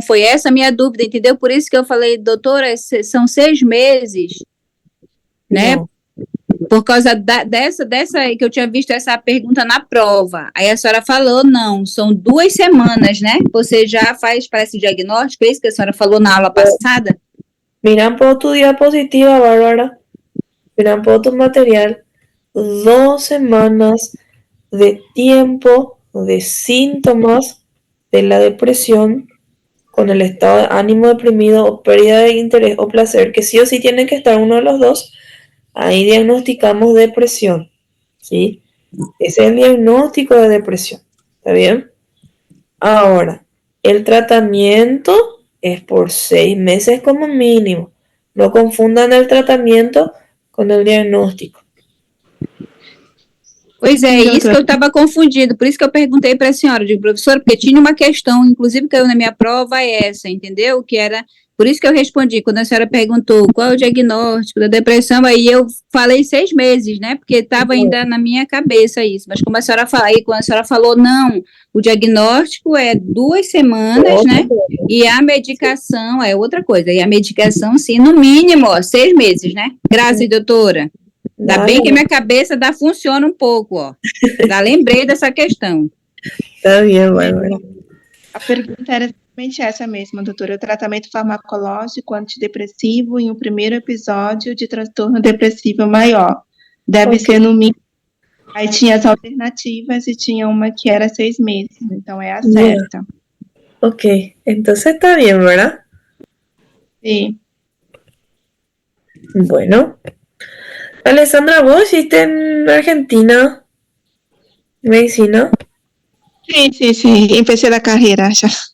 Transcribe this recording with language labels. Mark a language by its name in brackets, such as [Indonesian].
[Portuguese] Foi essa a minha dúvida, entendeu? Por isso que eu falei, doutora, são 6 meses, né? Não. Por causa dessa que eu tinha visto essa pergunta na prova. Aí a senhora falou, não, são 2 semanas, né? Você já faz, parece, diagnóstico, é isso que a senhora falou na aula passada? [Spanish] Miran por tu diapositiva, Bárbara. Miran por tu material. 2 semanas de tiempo de síntomas de la depresión con el estado de ánimo deprimido o pérdida de interés o placer, que sí o sí tienen que estar uno de los dos. Ahí diagnosticamos depresión, ¿sí? Ese es el diagnóstico de depresión, ¿está bien? Ahora, el tratamiento es por 6 meses como mínimo. No confundan el tratamiento con el diagnóstico. [Portuguese] Pois é, isso que eu estava confundindo, por isso que eu perguntei para a senhora, digo, professora, porque tinha uma questão, inclusive caiu na minha prova essa, entendeu? Que era, por isso que eu respondi, quando a senhora perguntou qual é o diagnóstico da depressão, aí eu falei 6 meses, né? Porque estava ainda na minha cabeça isso, mas como a senhora falou, aí quando a senhora falou, não, o diagnóstico é 2 semanas, né? E a medicação é outra coisa, e a medicação, sim, no mínimo, 6 meses, né? Graças, doutora. Ainda bem que a minha cabeça funciona um pouco, ó. Já lembrei dessa questão. Tá bem, Bárbara. A pergunta era exatamente essa mesma, doutora. O tratamento farmacológico antidepressivo em um primeiro episódio de transtorno depressivo maior. Deve ser no mínimo. Aí tinha as alternativas e tinha uma que era 6 meses. Então é a certa. [Spanish] Ok, entonces está bien, ¿verdad? Sí. Bueno. Alessandra, ¿vos hiciste en Argentina medicina? Sí. Empecé la carrera ya.